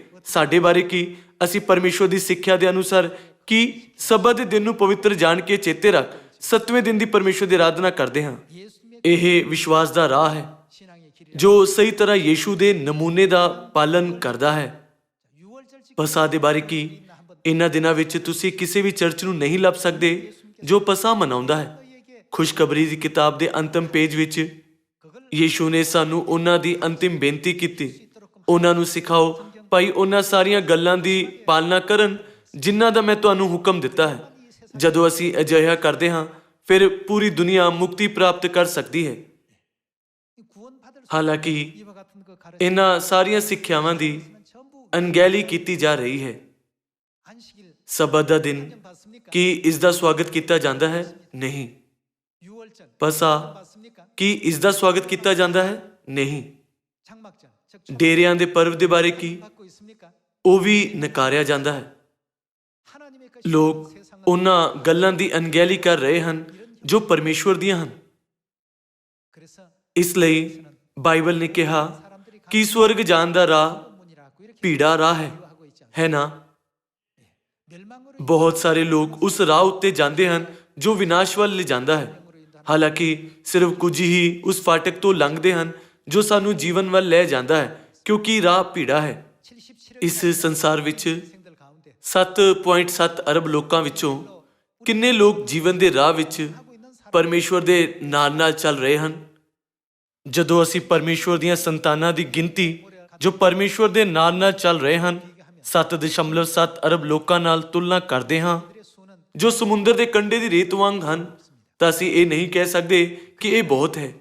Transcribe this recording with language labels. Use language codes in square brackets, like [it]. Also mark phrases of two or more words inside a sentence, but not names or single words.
[pa] ਸਾਡੇ ਬਾਰੇ ਕੀ? ਅਸੀਂ ਪਰਮੇਸ਼ਵਰ ਦੀ ਸਿੱਖਿਆ ਦੇ ਅਨੁਸਾਰ ਕੀ ਸਬਤ ਦੇ ਦਿਨ ਨੂੰ ਪਵਿੱਤਰ ਜਾਣ ਕੇ ਚੇਤੇ ਰੱਖ 7ਵੇਂ ਦਿਨ ਦੀ ਪਰਮੇਸ਼ਵਰ ਦੀ ਆਰਾਧਨਾ ਕਰਦੇ ਹਾਂ। [ko] 예수님의 [pa] ਇਹ ਵਿਸ਼ਵਾਸ ਦਾ ਰਾਹ ਹੈ [ko] 신앙의 길이 [pa] ਜੋ ਸਹੀ ਤਰ੍ਹਾਂ ਯੀਸ਼ੂ ਦੇ ਨਮੂਨੇ ਦਾ ਪਾਲਨ ਕਰਦਾ ਹੈ। [ko] 6월 절지 [pa] ਪਸਾ ਦੇ ਬਾਰੇ ਕੀ? ਇਹਨਾਂ ਦਿਨਾਂ ਵਿੱਚ ਤੁਸੀਂ ਕਿਸੇ ਵੀ ਚਰਚ ਨੂੰ ਨਹੀਂ ਲੱਭ ਸਕਦੇ ਜੋ ਪਸਾ ਮਨਾਉਂਦਾ ਹੈ। [ko] 너희에게 [pa] ਖੁਸ਼ਖਬਰੀ ਦੀ ਕਿਤਾਬ ਦੇ ਅੰਤਮ ਪੇਜ ਵਿੱਚ [ko] 그걸 [pa] ਯੀਸ਼ੂ ਨੇ ਸਾਨੂੰ ਉਹਨਾਂ ਦੀ ਅੰਤਿਮ ਬੇਨਤੀ ਕੀਤੀ, ਉਹਨਾਂ ਨੂੰ ਸਿਖਾਓ ਭਾਈ ਉਹਨਾਂ ਸਾਰੀਆਂ ਗੱਲਾਂ ਦੀ ਪਾਲਣਾ ਕਰਨ ਜਿਨ੍ਹਾਂ ਦਾ ਮੈਂ ਤੁਹਾਨੂੰ ਹੁਕਮ ਦਿੱਤਾ ਹੈ। ਜਦੋਂ ਅਸੀਂ ਅਜਿਹਾ ਕਰਦੇ ਹਾਂ ਫਿਰ ਪੂਰੀ ਦੁਨੀਆ ਮੁਕਤੀ ਪ੍ਰਾਪਤ ਕਰ ਸਕਦੀ ਹੈ। [ko] 구원받을 수 [pa] ਹਾਲਾਂਕਿ [ko] 이와 같은 그 가르침 [pa] ਇਹਨਾਂ ਸਾਰੀਆਂ ਸਿੱਖਿਆਵਾਂ ਦੀ [ko] 전부 [pa] ਅਣਗਹਿਲੀ ਕੀਤੀ ਜਾ ਰਹੀ ਹੈ। [ko] 안식일 [pa] ਸਬਤ ਦਾ ਦਿਨ [ko] 받습니까? [pa] ਕੀ ਇਸ ਦਾ ਸਵਾਗਤ ਕੀਤਾ ਜਾਂਦਾ ਹੈ? ਨਹੀਂ। [ko] 6월절 [pa] ਪਸਾ [ko] 받습니까? [pa] ਕੀ ਇਸ ਦਾ ਸਵਾਗਤ ਕੀਤਾ ਜਾਂਦਾ ਹੈ? ਨਹੀਂ। [ko] 장막절 즉 [pa] ਡੇਰਿਆਂ ਦੇ ਪਰਵ ਦੇ ਬਾਰੇ ਕੀ? [ko] 받고 있습니까? [pa] ਉਹ ਵੀ ਨਕਾਰਿਆ ਜਾਂਦਾ ਹੈ। [ko] 하나님의 것이 [pa] ਲੋਕ [ko] 세상은 [pa] ਉਹਨਾਂ ਗੱਲਾਂ ਦੀ ਅਣਗਹਿਲੀ ਕਰ ਰਹੇ ਹਨ ਜੋ ਪਰਮੇਸ਼ਵਰ ਦੀਆਂ ਹਨ। [ko] 그래서 [pa] ਇਸ ਲਈ ਬਾਈਬਲ ਨੇ ਕਿਹਾ [ko] 사람들이 [pa] ਕਿ ਸਵਰਗ ਜਾਣ ਦਾ ਰਾਹ [ko] 문이라고 이렇게 [pa] ਭੀੜਾ ਰਾਹ ਹੈ, [ko] 하고 있지 않습니까? [pa] ਹੈ ਨਾ? [ko] 멸망으로 [pa] ਬਹੁਤ ਸਾਰੇ ਲੋਕ ਉਸ ਰਾਹ ਉੱਤੇ ਜਾਂਦੇ ਹਨ ਜੋ ਵਿਨਾਸ਼ ਵੱਲ ਲਿਜਾਂਦਾ ਹੈ। ਹਾਲਾਂਕਿ ਸਿਰਫ ਕੁਝ ਹੀ ਉਸ ਫਾਟਕ ਤੋਂ ਲੰਘਦੇ ਹਨ ਜੋ ਸਾਨੂੰ ਜੀਵਨ ਵੱਲ ਲੈ ਜਾਂਦਾ ਹੈ, ਕਿਉਂਕਿ ਰਾਹ ਭੀੜਾ ਹੈ। [ko] 77억 [pa] ਇਸ ਸੰਸਾਰ ਵਿੱਚ [ko] 생들 가운데 [pa] 7.7 ਅਰਬ ਲੋਕਾਂ ਵਿੱਚੋਂ ਕਿੰਨੇ ਲੋਕ ਜੀਵਨ ਦੇ ਰਾਹ ਵਿੱਚ ਪਰਮੇਸ਼ਵਰ ਦੇ ਨਾਲ ਚੱਲ ਰਹੇ ਹਨ? ਜਦੋਂ ਅਸੀਂ ਪਰਮੇਸ਼ਵਰ ਦੀਆਂ ਸੰਤਾਨਾਂ ਦੀ ਗਿਣਤੀ ਜੋ ਪਰਮੇਸ਼ਵਰ ਦੇ ਨਾਲ ਚੱਲ ਰਹੇ ਹਨ 7.7 ਅਰਬ ਲੋਕਾਂ ਨਾਲ ਤੁਲਨਾ ਕਰਦੇ ਹਾਂ ਜੋ ਸਮੁੰਦਰ ਦੇ ਕੰਢੇ ਦੀ ਰੇਤ ਵਾਂਗ ਹਨ, ਤਾਂ ਅਸੀਂ ਇਹ ਨਹੀਂ ਕਹਿ ਸਕਦੇ ਕਿ ਇਹ ਬਹੁਤ ਹੈ।